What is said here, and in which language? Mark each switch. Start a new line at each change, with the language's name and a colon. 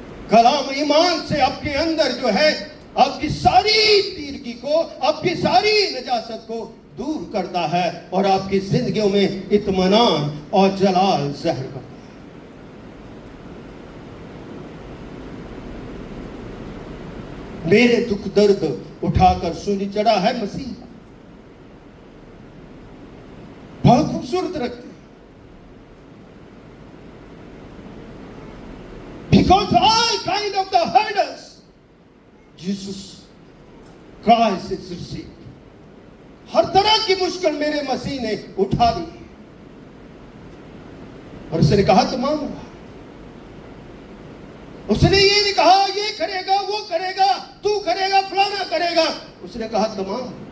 Hindi: कलाम ईमान से आपके अंदर जो है आपकी सारी तीरगी को, आपकी सारी नजासत को दूर करता है और आपकी जिंदगियों में इत्मीनान और जलाल ज़ाहिर करता है। मेरे दुख दर्द उठाकर सूली चढ़ा है मसीह, बहुत खूबसूरत रखते हैं।
English: Because all kind of the hurdles Jesus Christ is received.
Hindi: हर तरह की मुश्किल मेरे मसीह ने उठा ली और उसने कहा तमाम हुआ। उसने ये नहीं कहा ये करेगा वो करेगा तू करेगा फलाना करेगा, उसने कहा तमाम।